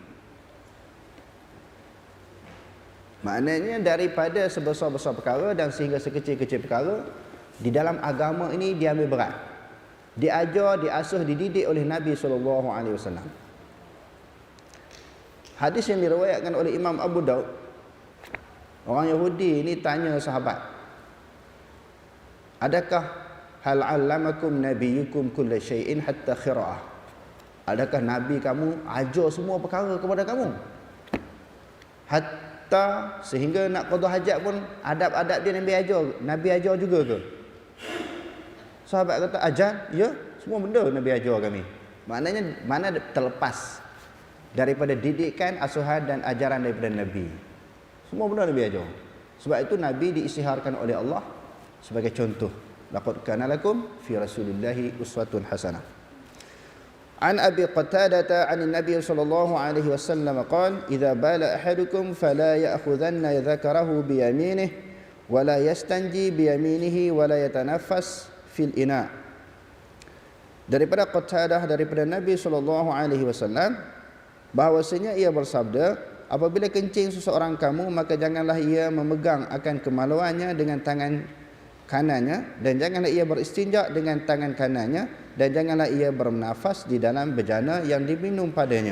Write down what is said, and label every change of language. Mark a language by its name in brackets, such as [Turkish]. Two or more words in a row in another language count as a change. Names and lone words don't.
[Malay] Maknanya daripada sebesar-besar perkara dan sehingga sekecil-kecil perkara, di dalam agama ini diambil berat. Diajar, diasuh, dididik oleh Nabi SAW. Hadis yang diriwayatkan oleh Imam Abu Daud. Orang Yahudi ini tanya sahabat, adakah [Arabic] هل علمكم نبيكم كل شيء حتى الخراءة? [Malay] Adakah Nabi kamu ajar semua perkara kepada kamu? Hatta sehingga nak qada hajat pun adab-adab dia Nabi ajar juga ke? Sahabat kata, ajar, ya, semua benda Nabi ajar kami. Maknanya mana terlepas daripada didikan, asuhan dan ajaran daripada Nabi. Semua benda Nabi ajar. Sebab itu Nabi diisytiharkan oleh Allah sebagai contoh. [Arabic] لقد كان لكم في رسول الله أسوة حسنة. عن أبي قتادة عن النبي صلى الله عليه وسلم قال إذا بال أحدكم فلا يأخذن ذكره بيمينه ولا يستنجي بيمينه ولا يتنفس في الإناء." [Malay] Daripada Qatadah daripada Nabi [Arabic] صلى الله عليه وسلم [Malay] bahwasanya ia bersabda, apabila kencing seseorang kamu, maka janganlah ia memegang akan kemaluannya dengan tangan kanannya, dan janganlah ia beristinja dengan tangan kanannya, dan janganlah ia bernafas di dalam bejana yang diminum padanya.